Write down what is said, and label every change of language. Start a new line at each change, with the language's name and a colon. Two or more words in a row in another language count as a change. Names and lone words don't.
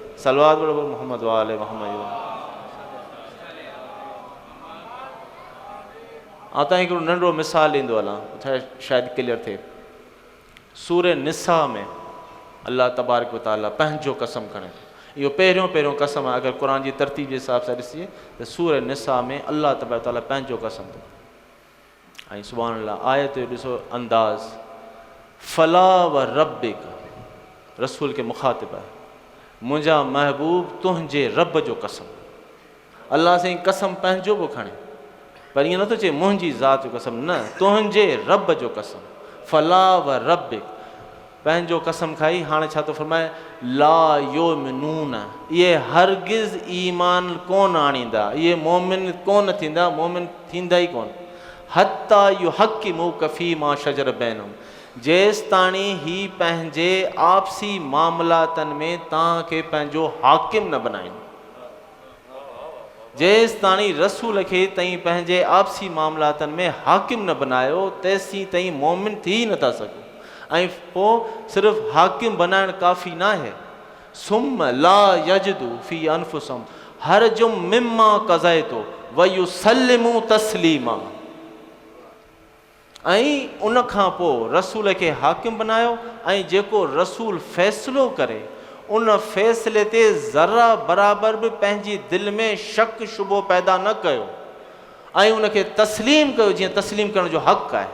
Sindhi: सलवात पढ़ो मोहम्मद वाले मोहम्मद। ऐं तव्हां हिकिड़ो नंढो मिसाल ॾींदो हलां, शायदि क्लियर थिए। सूर निसा में
Arabic: الله تبارك وتعالى
Sindhi: पंहिंजो कसम खणे, इहो पहिरियों कसम आहे। अगरि क़ुरान जी तरतीब जे हिसाब सां ॾिसीए त सूर निसा में
Arabic: الله تبارك وتعالى
Sindhi: पंहिंजो कसम थो। ऐं
Arabic: سبحان الله
Sindhi: आयत जो ॾिसो अंदाज़,
Arabic: فلا وربك,
Sindhi: रसूल खे मुखातिब आहे, मुंहिंजा महबूब तुंहिंजे रब जो कसम। अल्लाह साईं कसम पंहिंजो बि खणे, पर ईअं नथो चए मुंहिंजी ज़ात जो कसम, न, तुंहिंजे रब जो कसम।
Arabic: فلا وربك,
Sindhi: पंहिंजो कसम खाई। हाणे छा थो फरमाए,
Arabic: لا يؤمنون,
Sindhi: इहे हरगिज़ ईमान कोन आणींदा, इहे मोमिन कोन थींदा, मोमिन थींदा ई कोन,
Arabic: حتى يحكموك فيما شجر بينهم,
Sindhi: जेसि ताणी ही पंहिंजे आपसी मामलातनि में तव्हांखे पंहिंजो हाकिम न बनाइनि, जेसि ताणी रसूल खे तई पंहिंजे आपसी मामलातनि में हाकिम न बनायो, तेसीं ताईं मोमिन थी नथा सघो। ऐं पोइ सिर्फ़ु हाकिम बनाइण काफ़ी न आहे,
Arabic: ثم لا يجدوا في أنفسهم حرجا مما قضيت ويسلموا تسليما.
Sindhi: ऐं उन खां पोइ रसूल खे हाकिम बनायो ऐं जेको रसूल फ़ैसिलो करे उन फ़ैसिले ते ज़रा बराबर बि पंहिंजी दिलि में शक शुबो पैदा न कयो ऐं उनखे तस्लीम कयो जीअं तस्लीम करण जो हक़ आहे।